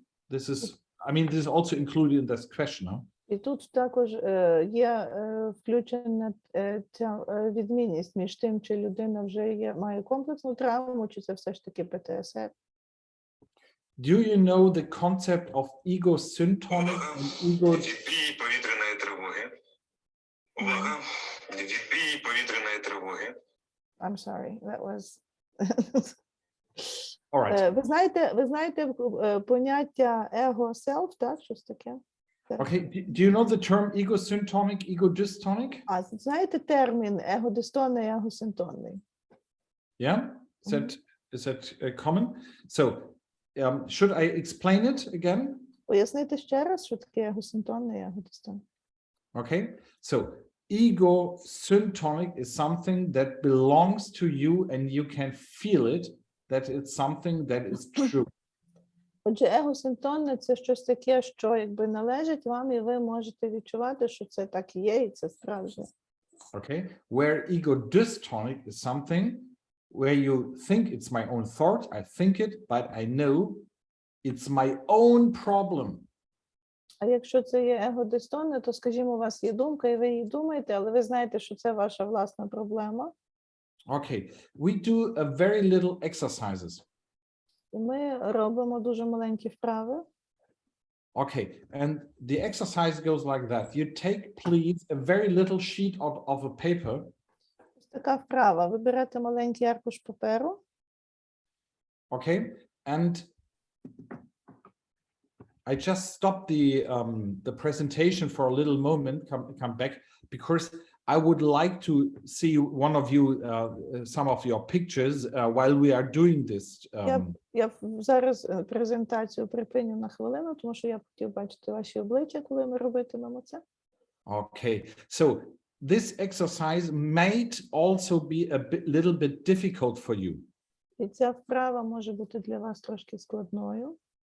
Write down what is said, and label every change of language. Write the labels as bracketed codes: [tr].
[en] This is, I mean, this is also included in this question, huh? [uk] І тут також є включена ця відмінність між тим, чи людина вже має комплексну травму, чи це все ж таки ПТСР. [en] Do you know the concept of ego symptomic and ego? [uk] Відбій повітряної тривоги. Увага. Відбій повітряної тривоги. [en] I'm sorry, that was... All right. [uk] Ви знаєте поняття ego-self, так? Щось таке? [en] Okay, do you know the term ego symptomic, ego dystonic? [uk] А знаєте термін его-дистонний, его-синтонний? [en] Yeah, is that common? So, should I explain it again? [uk] Пояснити ще раз, що таке его-синтонний, его-дистонний. [en] Okay, so ego symptomic is something that belongs to you and you can feel it, that it's something that is true. [uk] Отже, его-синтонне – це щось таке, що якби належить вам, і ви можете відчувати, що це так і є, і це справжнє. [en] Okay, where ego dystonic is something where you think it's my own thought, I think it, but I know it's my own problem. [uk] А якщо це є его-дистонне, то, скажімо, у вас є думка, і ви її думаєте, але ви знаєте, що це ваша власна проблема. [en] Okay, we do a very little exercises. [uk] І ми робимо дуже маленькі вправи. [en] Okay, and the exercise goes like that. You take, please, a very little sheet of a paper. [uk] Ось така вправа. Ви берете маленький аркуш паперу. [en] Okay, and I just stop the presentation for a little moment, come back, because I would like to see one of you, some of your pictures while we are doing this. [uk] Я зараз презентацію припиню на хвилину, тому що я б хотів бачити ваші обличчя, коли ми робитимемо це. [en] Okay, so this exercise might also be a little bit difficult for you. [uk] І ця вправа може бути для вас трошки складною.